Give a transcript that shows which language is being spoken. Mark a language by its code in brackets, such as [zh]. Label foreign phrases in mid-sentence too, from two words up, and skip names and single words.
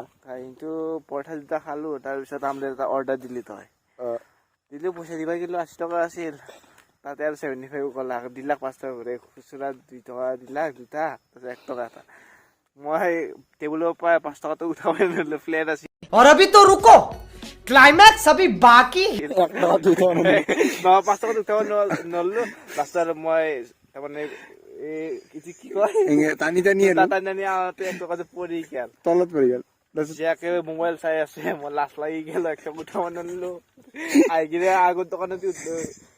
[as] কিন্তু পৰঠা দুটা খালো তাৰপিছত আমলেট এটা অৰ্ডাৰ দিলি তই দিলেও পইচা দিবা কিন্তু 80 টকা আছিল তাতে আৰু 75 ক'লা দিলাক 5 টকা ঘূৰে খুচুৰা 2 টকা দিলাক দুটা তাৰপিছত 1 টকা এটা মই টেবুলৰ পৰা 5 টকাটো উঠাব নোৱাৰিলো ফ্লেট আছিল [hi] और अभी तो रुको क्लाइमैक्स अभी बाकी [as] 1 টকা 2 টকা ন 5 টকাটো উঠাব নোৱাৰিলো লাষ্টত মই তাৰমানে এই কি কয় টানি আহোঁতে 1 টকাটো পৰি গেল তলত পৰি গ'ল জীয়াকে মোবাইল চাই আছে মই লাজ লাগি গেল একদম উঠাব নোৱাৰিলো আহি কিনে আগৰ দোকানতে উঠলো